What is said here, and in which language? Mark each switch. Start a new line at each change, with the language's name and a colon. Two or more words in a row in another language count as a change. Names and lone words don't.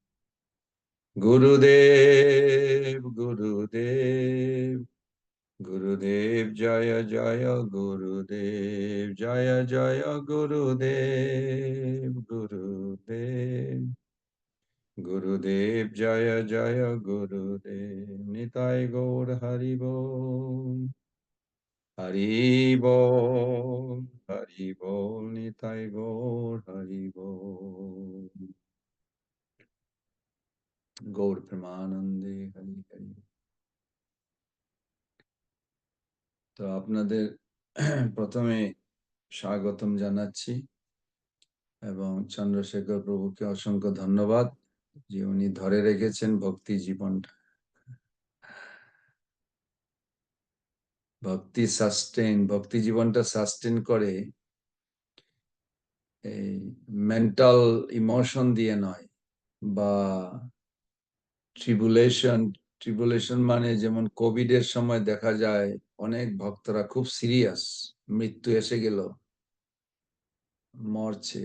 Bangla: Gurudev, Gurudev, Gurudev Jaya Jaya Gurudev Jaya Jaya Gurudev Gurudev Gurudev Jaya Jaya Gurudev Nitai Gaur Haribol Haribol Haribol Nitai Gaur Haribol Gaur Pramanande Hari Hari। তো আপনাদের প্রথমে স্বাগতম জানাচ্ছি এবং চন্দ্রশেখর প্রভুকে অসংখ্য ধন্যবাদ যে উনি ধরে রেখেছেন ভক্তি জীবনটা। ভক্তি জীবনটা সাস্টেন করে এই
English: mental emotion
Bangla: দিয়ে নয়, বা ট্রিবুলেশন মানে যেমন কোভিড এর সময় দেখা যায় অনেক ভক্তরা খুব সিরিয়াস, মৃত্যু এসে গেল, মরছে।